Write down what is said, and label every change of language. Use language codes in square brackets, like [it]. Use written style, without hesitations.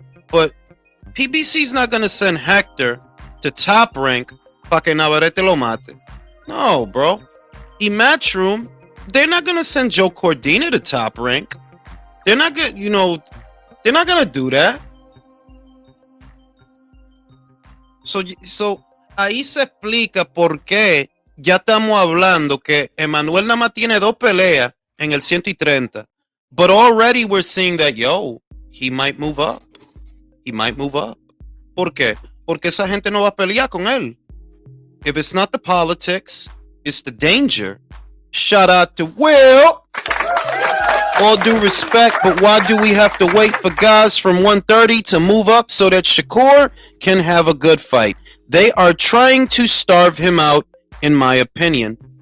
[en] But PBC's not gonna send Hector to Top Rank [es] para que Navarrete lo mate. [en] No, bro. [es] Y Matchroom, [en] they're not gonna send Joe Cordina to Top Rank. They're not gonna, they're not gonna do that. So [es] ahí se explica por qué ya estamos hablando que Emmanuel nada más tiene 2 peleas en el 130. [en] But already we're seeing that, yo, he might move up. He might move up. [es] ¿Por qué? Porque esa gente no va a pelear con él. [en] If it's not the politics, it's the danger. Shout out to Will. All due respect, but why do we have to wait for guys from 130 to move up so that Shakur can have a good fight? They are trying to starve him out, in my opinion.